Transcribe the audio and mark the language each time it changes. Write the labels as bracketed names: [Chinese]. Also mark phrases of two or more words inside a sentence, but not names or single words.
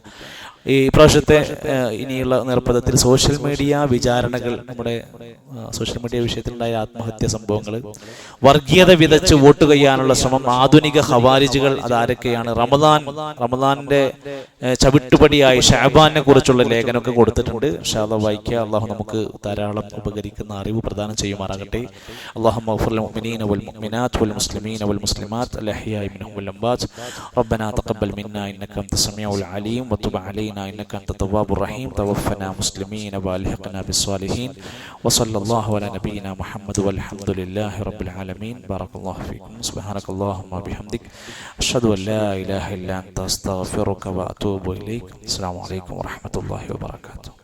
[Malayalam] ഈ പ്രാവശ്യത്തെ ഇനിയുള്ള നിർബന്ധത്തിൽ സോഷ്യൽ മീഡിയ വിചാരണകൾ, നമ്മുടെ സോഷ്യൽ മീഡിയ വിഷയത്തിലുണ്ടായ ആത്മഹത്യാ സംഭവങ്ങൾ, വർഗീയത വിതച്ച് വോട്ട് ചെയ്യാനുള്ള ശ്രമം, ആധുനിക ഖവാരിജുകൾ, അതാരൊക്കെയാണ്, റമദാന്റെ ചവിട്ടുപടിയായി ഷഅബാനെ കുറിച്ചുള്ള ലേഖനമൊക്കെ കൊടുത്തിട്ടുണ്ട്. [Arabic] إن شاء الله [Malayalam] വായിക്കുക. അള്ളാഹു നമുക്ക് ധാരാളം ഉപകരിക്കുന്ന അറിവ് പ്രദാനം ചെയ്യുമാറാകട്ടെ. [Arabic] اللهم اغفر للمؤمنين والمؤمنات والمسلمين والمسلمات الأحياء منهم والأموات. ربنا تقبل منا إنك أنت السميع العليم وتب علينا إنك أنت التواب الرحيم. توفنا مسلمين والحقنا بالصالحين. وصلى الله على نبينا محمد والحمد لله رب العالمين. بارك الله فيكم. سبحانك اللهم وبحمدك أشهد أن لا إله إلا أنت أستغفرك وأتوب إليك. السلام عليكم ورحمة الله وبركاته.